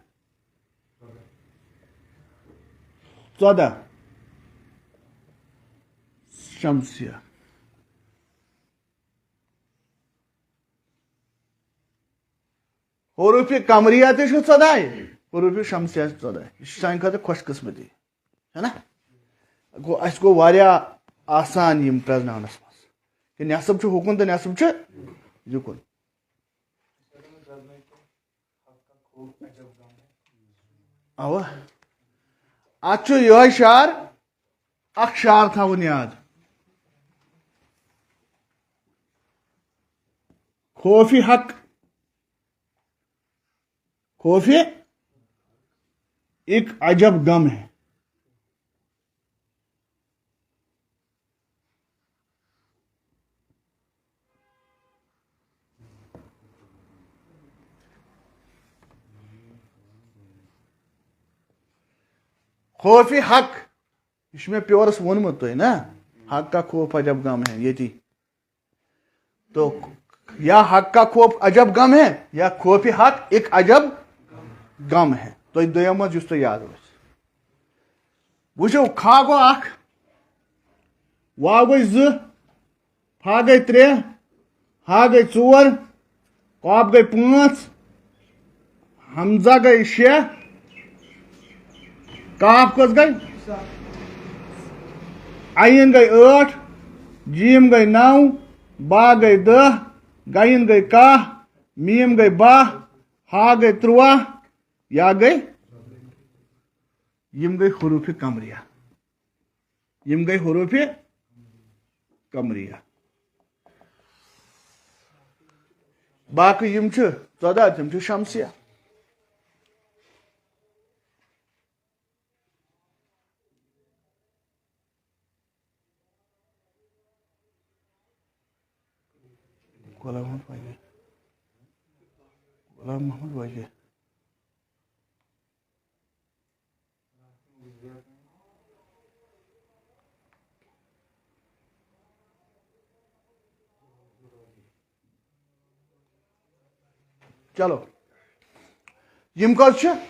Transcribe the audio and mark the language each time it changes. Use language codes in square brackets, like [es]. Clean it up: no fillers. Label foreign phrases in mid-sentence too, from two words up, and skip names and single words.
[ks] 14 شمسیہ حروفِ قمریہ تہِ چھُ 14 حروفِ شمسیہ چھِ 14 یہِ چھِ سانہِ خٲطرٕ خۄش قٕسمتی ہے نا گوٚو اَسہِ گوٚو واریاہ آسان یِم پرٛزناونس منٛز کہِ نٮ۪صٕب چھُ ہُکُن تہٕ نٮ۪صٕب چھُ یُکُن اوا اتھ چھُ یِہوے شعر اکھ شعر تھاوُن یاد خوفِ حق [ur] خوف ایک عجب غم ہے [ks] خوف حق یہ چھُ مےٚ پیورس ووٚنمُت تۄہہِ نا حق [ur] کا خوف عجب غم ہے ییٚتی تو یا حق کا خوف عجب غم ہے یا خوف حق ایک عجب غم ہے [ks] تۄہہِ دۄیو منٛز یُس تۄہہِ یاد اوس وٕچھو کھا گوٚو 1 واو گٔے 2 فا گٔے 3 ہا گٔے 4 قاف گٔے 5 حمزہ گٔے 6 کاف کٔژ گٔے عین گئی 8 جیم گئی 9 با گئی 10 گین گئی 10 میم گئی 12 ہا گئی 13 یا گئی یم گئی حروف قمریہ یم گئی حروف قمریہ باقی یم چھ 14 تم چھ شمسیہ غلام محمد واجے چلو یم کس